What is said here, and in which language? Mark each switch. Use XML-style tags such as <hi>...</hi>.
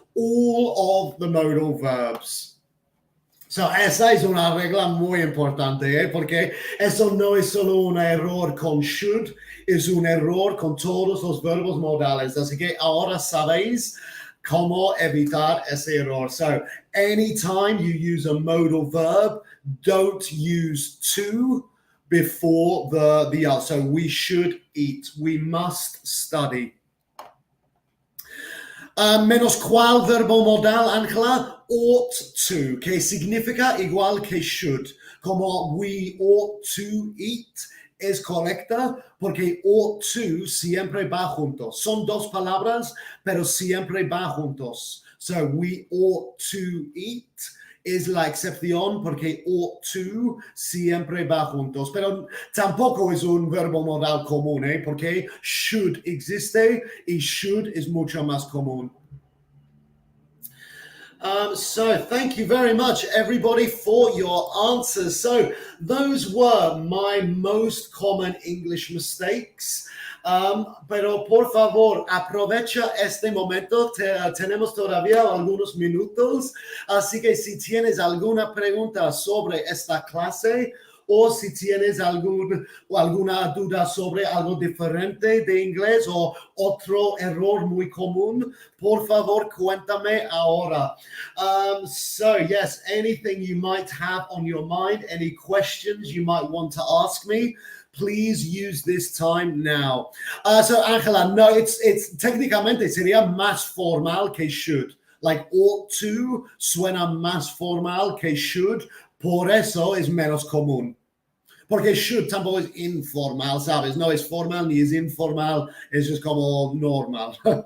<en>All of the modal verbs.</en> <es>So, esa es una regla muy importante, porque eso no es solo un error con should, es un error con todos los verbos modales. Así que ahora sabéis cómo evitar ese error.</es> <en>So, anytime you use a modal verb, don't use to before the other. So, we should eat, we must study.</en> <es>Menos cuál verbo modal, Ángela, ought to, que significa igual que should. Como</es> <en>we ought to eat</en> <es>es correcta porque ought to siempre va juntos. Son dos palabras, pero siempre va juntos.</es> <en>So we ought to eat</en> <es>es la excepción porque ought to siempre va juntos, pero tampoco es un verbo modal común, porque should existe y should es mucho más común.</es> <en>So thank you very much, everybody, for your answers. So those were my most common English mistakes.</en> <es>Pero por favor, aprovecha este momento. Tenemos todavía algunos minutos. Así que si tienes alguna pregunta sobre esta clase o si tienes alguna duda sobre algo diferente de inglés o otro error muy común, por favor, cuéntame ahora.</es> <en>So, yes, anything you might have on your mind, any questions you might want to ask me, please use this time now.</en> <es>So, Angela, no,</es> <en>it's</en> <es>técnicamente sería más formal que should. Like ought to suena más formal que should, por eso es menos común. Porque should tampoco es informal, ¿sabes? No es formal ni es informal, es just como normal.</es>